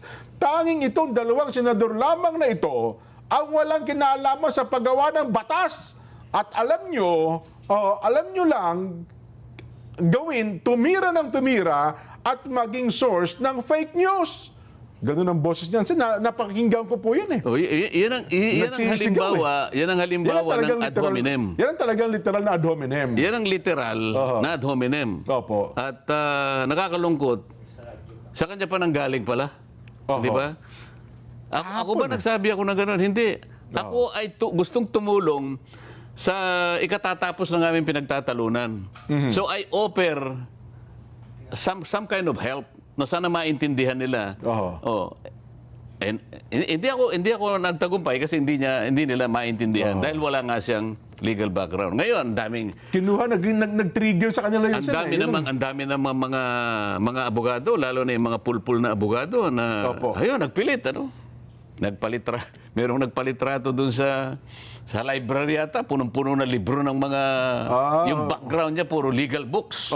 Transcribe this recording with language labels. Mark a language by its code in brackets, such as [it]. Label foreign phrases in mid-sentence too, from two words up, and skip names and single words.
[tl] Tanging itong dalawang senador lamang na ito ang walang kinalaman sa paggawa ng batas. At alam nyo lang gawin, tumira ng tumira at maging source ng fake news. Ganun ang boses niyan. Napakinggan ko po yan eh. Oh, yan ang halimbawa, yan ang halimbawa ng [la] ad hominem. [tl] Yan ang talagang literal na [la] ad hominem. [tl] Yan ang literal na [la] ad hominem. [tl] Opo. At nakakalungkot, sa kanya pa nang galing pala. Di ba? Ako ba nagsabi ako na gano'n? Hindi. Ako ay gustong tumulong sa ikatatapos ng aming pinagtatalunan. [en] So I offer some kind of help [tl] na sana maintindihan nila. And hindi ako nagtagumpay kasi hindi nila maintindihan dahil wala nga siyang [en] legal background. [tl] Ngayon, daming kinuha nag-trigger sa kanila yun. Ang dami namang mga abogado, lalo na yung mga pulpul na abogado na ayun, nagpilit merong nagpalitrato doon sa library yata, punong-puno na libro ng mga yung background niya puro [en] legal books.